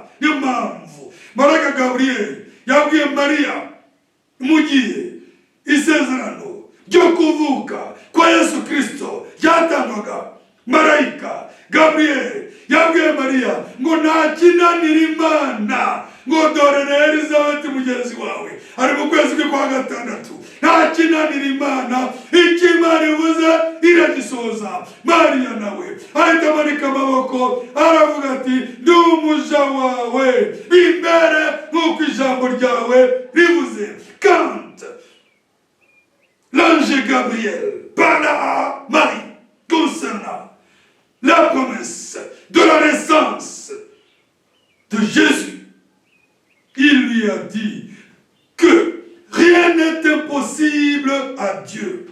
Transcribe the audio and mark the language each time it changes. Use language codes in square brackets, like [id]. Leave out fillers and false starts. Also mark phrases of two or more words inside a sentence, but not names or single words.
[rw] Niyo mpamvu Maraka Gabriel yabwiye Mariya mu gihe isezerano ryo kuvuka kwa Yesu Kristo ryatangwaga, marayika Gabriel yabwiye Mariya ngo nta kinanira Imana, ngo dore na Elizabeti mugenzi wawe ari mu kwezi kwa gatandatu. Nta kinanira Imana, icyo Imana ivuze iragisoza. Mariya nawe ahita amanika amaboko aravuga ati ndi umuja wawe, imbere nk'uko ijambo ryawe rivuze. [fr] Quand l'ange Gabriel parla à Marie concernant concernant la promesse de la naissance de Jésus, il lui a dit que rien n'est impossible à Dieu.